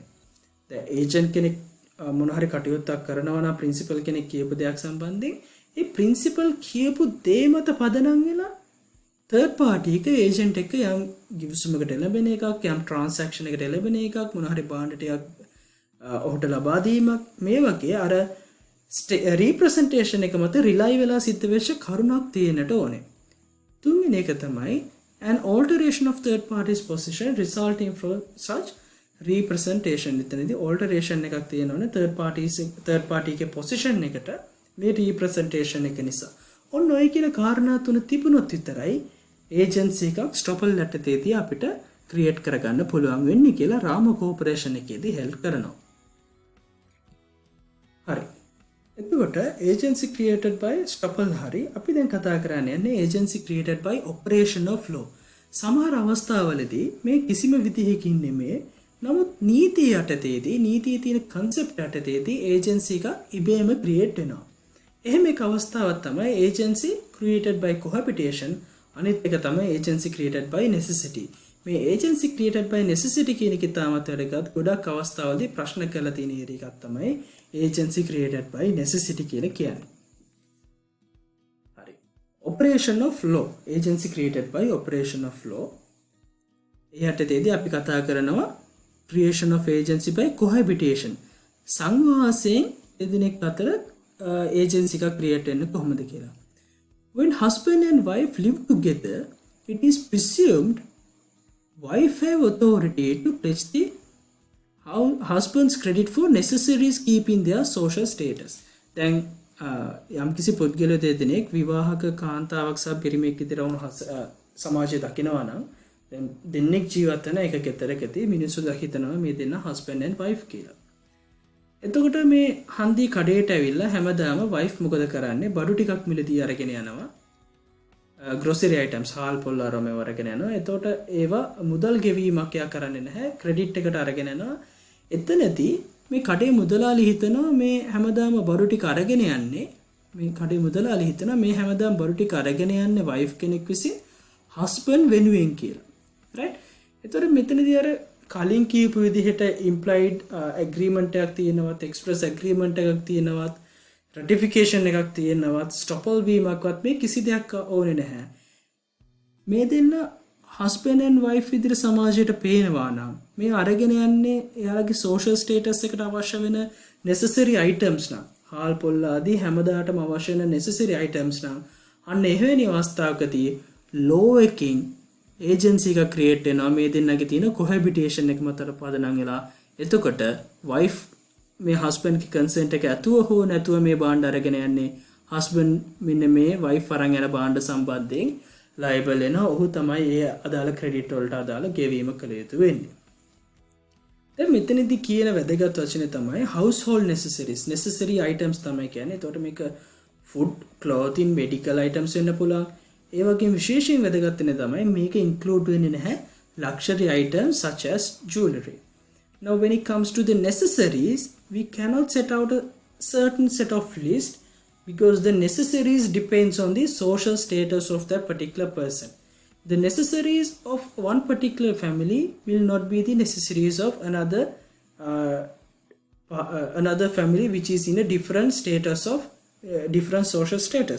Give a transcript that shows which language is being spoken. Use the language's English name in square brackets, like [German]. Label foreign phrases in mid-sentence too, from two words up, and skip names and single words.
[Sinhala] දැන් agent කෙනෙක් මොන හරි කටයුත්තක් කරනවා නම් principal කෙනෙක් කියපු දෙයක් සම්බන්ධයෙන් ඒ principal කියපු දේ මත පදනම් වෙලා [English] third party [Sinhala] එක agent එක යම් ගිවිසුමකට ලැබෙන එකක් යම් transaction එකකට ලැබෙන එකක් මොන හරි බාණ්ඩ ටිකක් ඔහුට ලබා දීමක් මේ වගේ අර representation එක මත rely වෙලා සිද්ධ වෙච්ච කරුණක් තියෙන්නට ඕනේ. තුන්වෙනි එක තමයි [English] an alteration of third party's position resulting from such representation. [Sinhala] එතනදී alteration එකක් තියෙනවනේ [English] third party [Sinhala] එකේ position එකට මේ representation එක නිසා. ඔන්න ඔය කියන කාරණා තුන තිබුණොත් විතරයි agency එකක් stopper යටතේදී අපිට create කරගන්න පුළුවන් වෙන්නේ කියලා Rama Corporation එකේදී help කරනවා. හරි. එතකොට [English] agency created by stopper [Sinhala] හරි අපි දැන් කතා කරන්නේ යන්නේ [English] agency created by operation of law. [Sinhala] සමහර අවස්ථාවලදී මේ කිසිම විදිහකින් නෙමෙයි නමුත් නීතිය යටතේදී නීතියේ තියෙන concept යටතේදී agency එක ඉබේම create වෙනවා. එහෙම එක අවස්ථාවක් තමයි [English] agency created by cohabitation. [Sinhala] අනිත් එක තමයි [English] agency created by necessity. [Sinhala] මේ [English] agency created by necessity [Sinhala] කියන එක තාමත් වැඩගත් ගොඩක් අවස්ථාවලදී ප්‍රශ්න කරලා තියෙන එකක් තමයි [English] agency created by necessity [Sinhala] කියලා කියන්නේ. හරි. [English] operation of law. agency created by operation of law. [Sinhala] එයටදී අපි කතා කරනවා [English] creation of agency by cohabitation. [Sinhala] සංවාසයෙන් දෙදෙනෙක් අතර ඒජන්සි එකක් ක්‍රියේට් වෙන්නේ කොහොමද කියලා. [English] When husband and wife live together, it is presumed wife have authority to pledge the husband's credit for necessaries keeping their social status. [Sinhala] දැන් යම් කිසි පුද්ගලයෝ දෙදෙනෙක් විවාහක කාන්තාවක් සහ පිරිමියෙක් විතර වුණු සමාජය දකිනවා නම් දැන් දෙන්නෙක් ජීවත් වෙන එක ගෙදරකදී මිනිස්සු හිතනවා මේ දෙන්න [English] husband and wife [Sinhala] කියලා. එතකොට මේ හන්දි කඩේට ඇවිල්ලා හැමදාම wife මොකද කරන්නේ? බඩු ටිකක් මිලදී අරගෙන යනවා. [English] grocery items [Sinhala] හාල් පොල් ආරම වරගෙන යනවා. එතකොට ඒවා මුදල් ගෙවීමක් යා කරන්නේ නැහැ. ක්‍රෙඩිට් එකට අරගෙන යනවා. එතනදී මේ කඩේ මුදලාලි හිතනවා මේ හැමදාම බඩු ටික අරගෙන යන්නේ මේ කඩේ මුදලාලි හිතනවා මේ හැමදාම බඩු ටික අරගෙන යන්නේ wife කෙනෙක් විසින් husband වෙනුවෙන් කියලා. right? එතකොට මෙතනදී අර කලින් කියපු විදිහට [English] implied agreement [Sinhala] එකක් තියෙනවත් [English] express agreement [Sinhala] එකක් තියෙනවත් ratification එකක් තියෙනවත් stopple වීමක්වත් මේ කිසි දෙයක් ඕනේ නැහැ. මේ දෙන්න [English] husband and wife [Sinhala] විදිහට සමාජයට පේනවා නම් මේ අරගෙන යන්නේ එයාලගේ [English] social status [Sinhala] එකට අවශ්‍ය වෙන [English] necessary items [Sinhala] නම් හාල් පොල් ආදී හැමදාටම අවශ්‍ය වෙන [English] necessary items [Sinhala] නම් අන්න එහෙවැනි අවස්ථාවකදී law එකකින් ඒජන්සි එක ක්‍රියේට් වෙනවා මේ දෙන්නගේ තියෙන කොහැබිටේෂන් එක මත පදනම් වෙලා. එතකොට wife මේ husband ගේ consent එක ඇතුව හෝ නැතුව මේ භාණ්ඩ අරගෙන යන්නේ husband මෙන්න මේ wife අරන් යන භාණ්ඩ සම්බන්ධයෙන් liable වෙනවා. ඔහු තමයි ඒ අදාළ credit වලට අදාළ ගෙවීම කළ යුතු වෙන්නේ. දැන් මෙතනදී කියන වැදගත් වචනේ තමයි [English] household necessaries. necessary items [Sinhala] තමයි කියන්නේ. එතකොට මේක [English] food, clothing, medical items [Sinhala] වෙන්න පුළුවන්. ඒ වගේම විශේෂයෙන් වැදගත් වෙන තමයි මේක include වෙන්නේ නැහැ [English] luxury items such as jewelry. Now when it comes to the necessaries, we cannot set out a certain set of list because the necessaries depends on the social status of that particular person. The necessaries of one particular family will not be the necessaries of another family which is in a different status of different social status.